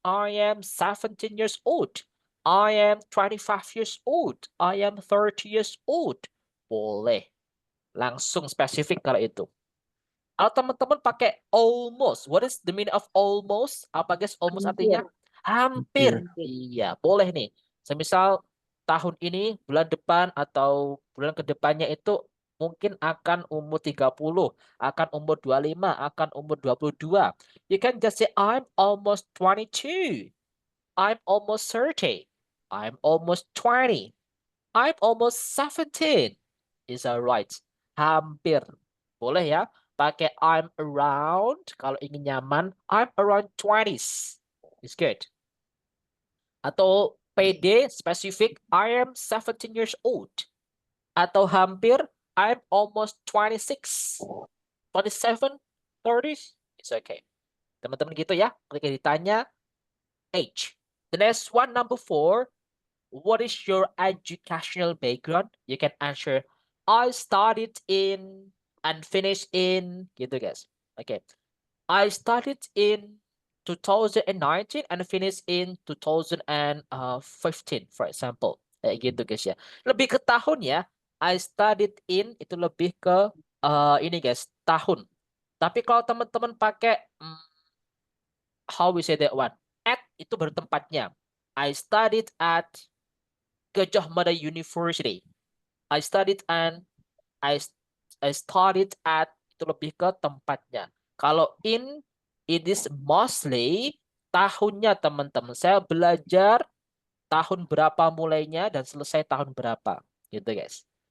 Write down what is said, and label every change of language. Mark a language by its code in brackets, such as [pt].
[en] I am 17 years old. I am 25 years old. I am 30 years old. [id] Boleh. Langsung spesifik kalau itu. Kalau teman-teman pakai [en] almost, what is the meaning of almost? [id] Apa guys? Almost artinya hampir. Iya, boleh nih. Semisal tahun ini, bulan depan atau bulan kedepannya itu mungkin akan umur 30, akan umur 25, akan umur 22. [en] You can just say I'm almost 22. I'm almost 30. I'm almost 20. I'm almost 17. Is that right? [id] Hampir. Boleh ya? Pakai [en] I'm around. [id] Kalau ingin nyaman, [en] I'm around 20s. It's good. [id] Atau PD, spesifik, [en] I am 17 years old. [id] Atau hampir, [en] I'm almost 26. 27, 30s. It's okay. [id] Teman-teman gitu ya. Ketika ditanya, [en] age. The next one, number 4. What is your educational background? You can answer, I studied in and finished in, [id] gitu guys. [en] Okay. I started in 2019 and finished in 2015, for example. [id] Gitu guys ya. Lebih ke tahun ya. [en] I studied in [id] itu lebih ke ini guys, tahun. Tapi kalau teman-teman pakai [en] how we say that one? [id] At itu baru tempatnya. [en] I studied at Gajah Mada University. I studied at [id] itu lebih ke tempatnya. Kalau in, [en] it is mostly [id] tahunnya teman-teman. Saya belajar tahun berapa mulainya dan selesai tahun berapa. Gitu guys.